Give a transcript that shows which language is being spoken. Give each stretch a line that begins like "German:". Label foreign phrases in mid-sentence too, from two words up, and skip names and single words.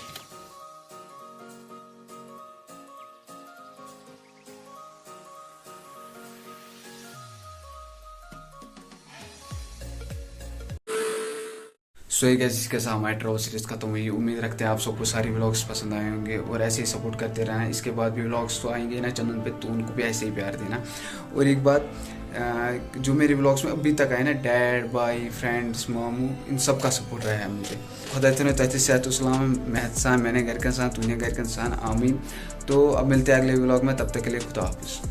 Hindi: सो ये गाइस इसके साथ हमारी ट्रैवल सीरीज खत्म हुई। उम्मीद रखते हैं आप सबको सारी व्लॉग्स पसंद आए होंगे और ऐसे ही सपोर्ट करते रहना। इसके बाद भी व्लॉग्स तो आएंगे ना चैनल पे तो उनको भी ऐसे ही प्यार देना। और एक बात जो मेरे व्लॉग्स में अभी तक आए ना डैड भाई फ्रेंड्स मामू इन सब का सपोर्ट रहा है मुझे।
Kashmiri: खुदा तथ सेहतुसलाम मेहत सान
Hindi: मैंने घर के साथ तुझे घर के साथ आमीन। तो अब मिलते हैं अगले व्लॉग में, तब तक के लिए खुदा हाफिज़।